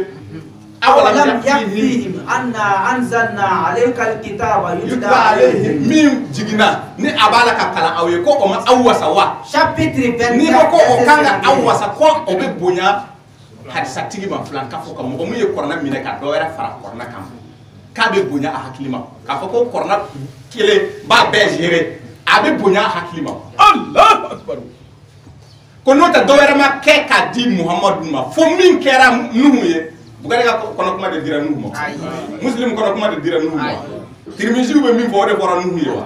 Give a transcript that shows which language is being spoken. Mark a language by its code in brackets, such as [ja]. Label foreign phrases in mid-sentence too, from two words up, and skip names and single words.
[ar] أولم يكفهم أنا أنزلنا عليك الكتاب يتلى عليهم [bm] min jigina ni abala ka kalan aw ye ko o ma aw wasa wa [fr] chapitre 24 [bm] ni ko o kanga aw wasa ko o be bonya hadisa tigi ma filan ka fo ka mɔgɔ mun ye Kuranna minɛ ka dɔ wɛrɛ fara Kuranna kan k'a bɛ bonya a hakili ma k'a fɔ ko kɔrɔna kelen b'a bɛɛ gérer a bɛ bonya a hakili ma [ar] الله أكبر [bm] ko n'o tɛ dɔwɛrɛ ma kɛ k'a di Muhamadu ma fo min kɛra Nuhu ye Bukari ka kɔnɔ kuma de dira Nuhu ma Muslim kɔnɔ kuma de dira Nuhu ma Tirmiziw bɛ min fɔ o de fɔra Nuhu ye wa